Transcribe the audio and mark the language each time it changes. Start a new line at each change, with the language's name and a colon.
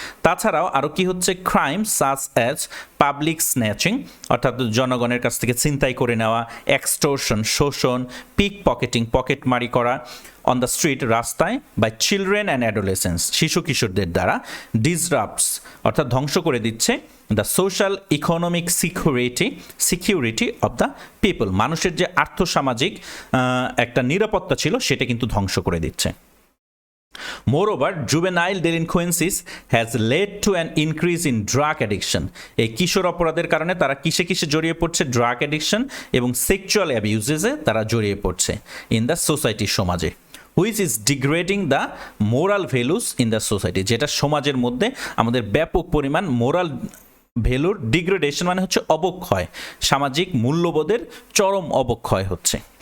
Bangla: তাছাড়াও আরও কি হচ্ছে,
English: crime such as public snatching,
Bangla: অর্থাৎ জনগণের কাছ থেকে ছিনতাই করে নেওয়া, এক্সটোরশন শোষণ, পিক পকেটিং পকেটমারি করা
English: on the street
Bangla: রাস্তায়,
English: by children and adolescence
Bangla: শিশু কিশোরদের দ্বারা, ডিসরাপ্টস অর্থাৎ ধ্বংস করে দিচ্ছে
English: the social economic security of the people,
Bangla: মানুষের যে আর্থসামাজিক একটা নিরাপত্তা ছিল সেটা কিন্তু ধ্বংস করে দিচ্ছে।
English: Moreover, juvenile delinquencies has led to an increase in drug addiction.
Bangla: এই কিশোর অপরাধের কারণে তারা কিসে কিসে জড়িয়ে পড়ছে, ড্রাগ অ্যাডিকশন এবং সেক্সুয়াল অ্যাবিউজেসে তারা জড়িয়ে পড়ছে
English: in the society,
Bangla: সমাজে।
English: which is degrading the moral values in the society,
Bangla: যেটা সমাজের মধ্যে আমাদের ব্যাপক পরিমাণ মোরাল ভ্যালুর ডিগ্রেডেশন মানে হচ্ছে অবক্ষয়, সামাজিক মূল্যবোধের চরম অবক্ষয় হচ্ছে।